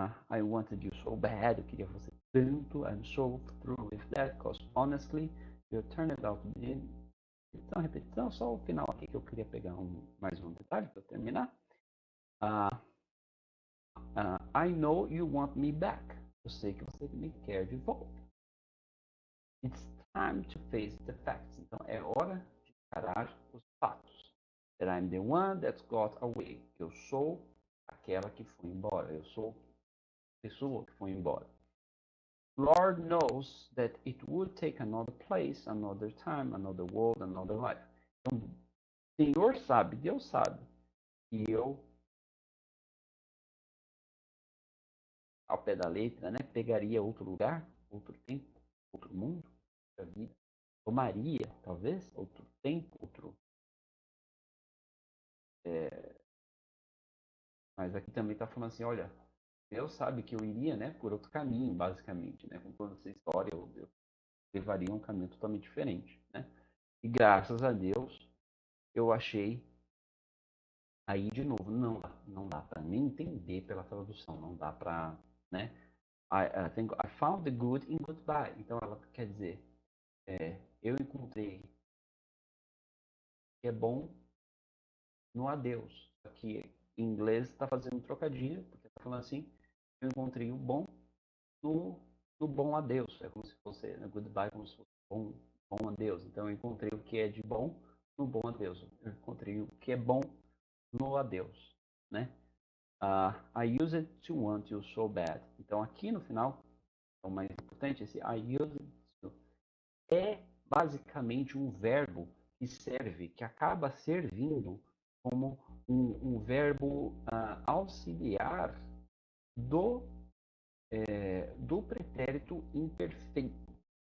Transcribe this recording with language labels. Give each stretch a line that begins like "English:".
English: I wanted you so bad,
Portuguese: eu queria você tanto,
English: I'm so through with that, because honestly, you turned out to be
Portuguese: repetição, só o final aqui que eu queria pegar mais um detalhe para terminar.
English: I know you want me back.
Portuguese: Eu sei que você me quer de volta.
English: It's time to face the facts.
Portuguese: Então é hora de encarar os fatos.
English: That I'm the one that got away.
Portuguese: Eu sou aquela que foi embora. Eu sou a pessoa que foi embora.
English: Lord knows that it would take another place, another time, another world, another life.
Portuguese: Então, Senhor sabe, Deus sabe, que eu, ao pé da letra, né, pegaria outro lugar, outro tempo, outro mundo, outra vida. Tomaria, talvez, outro tempo, outro. Mas aqui também está falando assim, olha, Deus sabe que eu iria, né, por outro caminho, basicamente, né, com toda essa história, eu levaria um caminho totalmente diferente, né. E graças a Deus, eu achei. Aí, de novo, não dá para nem entender pela tradução, não dá para, né?
English: I found the good in goodbye.
Portuguese: Então, ela quer dizer, eu encontrei o que é bom no adeus. Aqui, em inglês, está fazendo um trocadilho, porque está falando assim, eu encontrei o bom no, no bom adeus. É como se fosse, né, goodbye, como se fosse bom adeus. Então, eu encontrei o que é de bom no bom adeus. Eu encontrei o que é bom no adeus. né?
English: I use it to want you so bad.
Portuguese: Então aqui no final, é o mais importante, esse I use it to é basicamente um verbo que serve, que acaba servindo como um verbo auxiliar do, do pretérito imperfeito.